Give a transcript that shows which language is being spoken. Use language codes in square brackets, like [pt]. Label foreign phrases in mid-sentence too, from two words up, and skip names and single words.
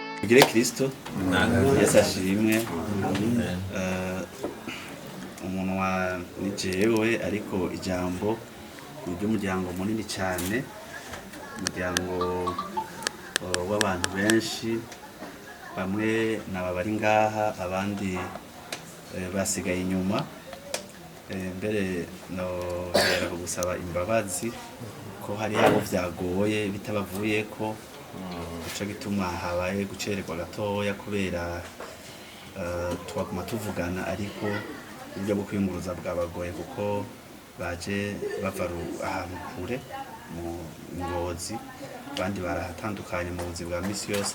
[rn] tugire Kristo Yesu ashimwe. Umunwa ni jewe ariko ijambo ni ry'umuryango munini cyane, umuryango w'abantu benshi, bamwe naba bari ngaha abandi basigaye inyuma. Mbere no hera gusaba imbabazi ko hari abo vyagoye bitabavuye ko ico gituma habaye gucererwa gatoya kubera twaguma tuvugana, ariko uburyo bwo kwiyunguruza bwabagoye kuko baje bava ahantu kure mu Ngozi, abandi barahatandukanye mu buzi bwa misi yose.